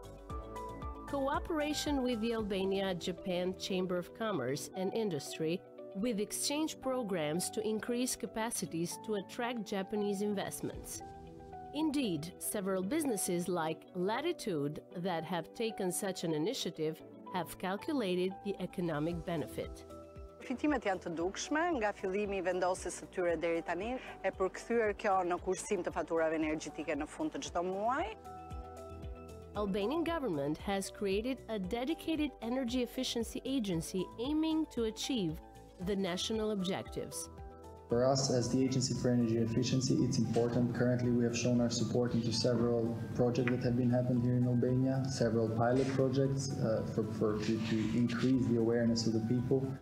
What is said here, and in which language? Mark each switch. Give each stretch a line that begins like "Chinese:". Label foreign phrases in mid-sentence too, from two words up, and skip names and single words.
English: Cooperation with the Albania-Japan Chamber of Commerce and Industry with exchange programs to increase capacities to attract Japanese investments. Indeed, several businesses like Latitude that have taken such an initiative have calculated the economic benefit.
Albanian: Fitimet janë të dukshme, nga fillimi I vendosjes së tyre deri tani, e përkthyer kjo në kursim të faturave energjetike në fund të çdo muaji.
English: Albanian government has created a dedicated energy efficiency agency aiming to achieve the national objectives. For us, as the Agency for Energy Efficiency, it's important. Currently, we have shown our support into several projects that have been happening here in Albania, several pilot projects to increase the awareness of the people.